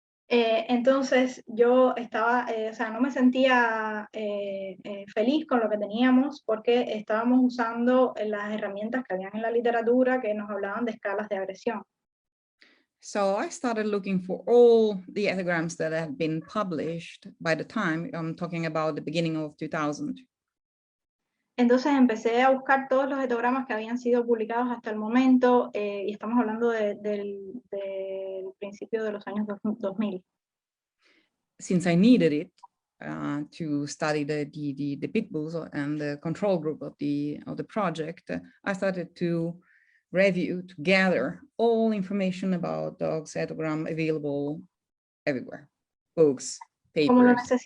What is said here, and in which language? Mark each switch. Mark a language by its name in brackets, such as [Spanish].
[Spanish] Entonces yo estaba, o sea, no me sentía feliz con lo que teníamos porque estábamos usando las herramientas que habían en la literatura que nos hablaban de escalas de agresión. [English] So I started looking for all the etograms that had been published by the time. I'm talking about the beginning of 2000. [Spanish] Entonces empecé a buscar todos los etogramas que habían sido publicados hasta el momento, y estamos hablando del principio de los años 2000. [English] Since I needed it to study the pit bulls and the control group of the project, I started to review, to gather all information about dogs etogram available everywhere, books, papers.